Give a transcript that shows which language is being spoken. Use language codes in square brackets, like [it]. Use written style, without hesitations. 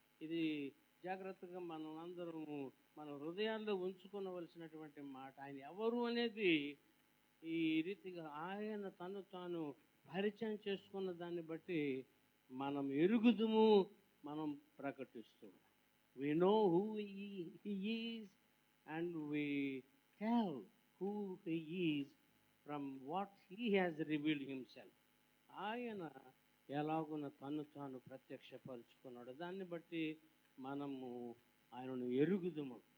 [te] ఇది జాగ్రత్తగా మనం అందరము మన హృదయాల్లో ఉంచుకోవలసినటువంటి మాట. ఆయన ఎవరు అనేది ఈ రీతిగా ఆయన తను తాను పరిచయం చేసుకున్న దాన్ని బట్టి మనం ఎరుగుదుము, మనం ప్రకటిస్తూ. [en] We know who he is and we tell who he is from what he has revealed himself. [te] ఆయన ఎలాగున తను తాను ప్రత్యక్షపరుచుకున్నాడు, దాన్ని బట్టి మనము ఆయనను ఎరుగుదుము.